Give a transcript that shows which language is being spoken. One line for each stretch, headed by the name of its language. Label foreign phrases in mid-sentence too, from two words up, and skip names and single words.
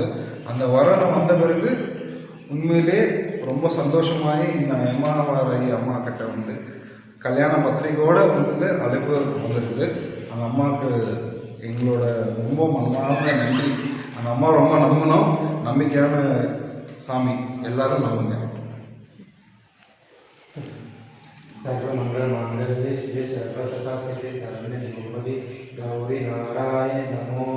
Tamil: அந்த வரனை வந்த பிறகு உண்மையிலே ரொம்ப சந்தோஷமாகி இந்த எம்மாவாராகி அம்மா கிட்ட வந்து கல்யாண பத்திரிகையோடு வந்து அழைப்பு வந்திருக்குது. அந்த அம்மாவுக்கு எங்களோட ரொம்ப மனமார்ந்த நன்றி. அந்த அம்மா ரொம்ப நம்பணும், நம்பிக்கையான சாமி, எல்லாரும் நம்புங்க.
Sanskrit: सर्वमंगल मांगल्ये शिवे सर्वदा साधिके शरण्ये त्र्यंबके गौरी नारायण नमो